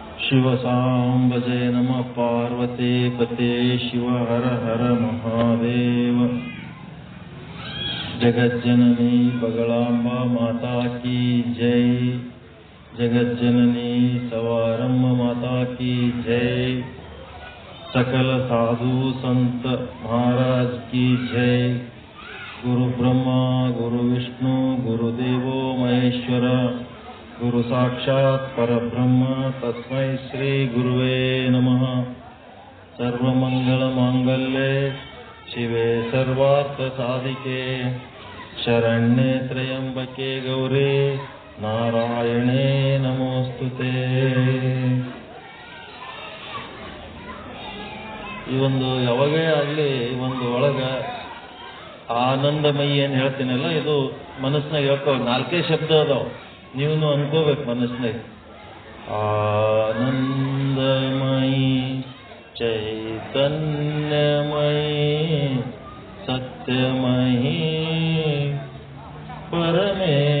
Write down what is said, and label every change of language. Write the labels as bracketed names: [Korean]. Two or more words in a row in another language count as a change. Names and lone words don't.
[Sanskrit] ಶಿವಸಾಂಬ ಜಯ ನಮ ಪಾರ್ವತಿ ಪತೆ ಶಿವ ಹರ ಹರ ಮಹಾದೇವ. [Hindi] जगज्जननी बगलांबा माता की जय. जगज्जननी सवारम्मा माता की जय. सकल साधु संत महाराज की जय. [Sanskrit] गुरु ब्रह्मा गुरु विष्णु गुरुदेवो महेश्वर गुरु साक्षात् परब्रह्म तस्मै श्री गुरुवे नमः. सर्वमंगल मांगल्ये शिवे सर्वार्थ साधिके शरण्ये त्र्यंबके गौरी नारायणे नमोस्तुते. [Kannada] ಈ ಒಂದು ಯಾವಾಗೇ ಆಗಲಿ ಒಂದು ಒಳಗೆ ಆನಂದಮಯಿ ಏನು ಹೇಳ್ತೀನಲ್ಲ, ಇದು ಮನಸ್ಸಿನಾಗ ಹೇಳ್ಕೋ. 4 ಶಬ್ದ ಅದಾವ, ನೀವು ಅನ್ಕೋಬೇಕು ಮನಸ್ಸಿನಾಗ. [Sanskrit] ಆನಂದಮಯಿ ಚೈತನ್ಯಮಯಿ ಸತ್ಯಮಯಿ ಪರಮೇ.